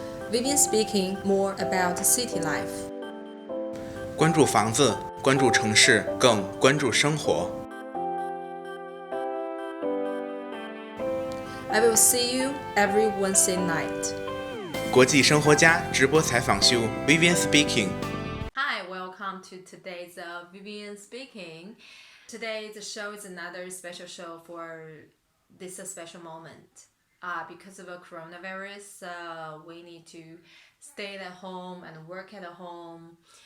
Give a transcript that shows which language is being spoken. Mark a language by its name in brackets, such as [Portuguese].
[English] Vivian speaking more about city life. [Chinese] 关注房子，关注城市，更关注生活。 [English] I will see you every Wednesday night. [Chinese] 国际生活家直播采访秀 Vivian speaking. [English] Hi, welcome to today's Vivian speaking. Today's show is another special show for this special moment. Because of the coronavirus, we need to stay at home and work at home.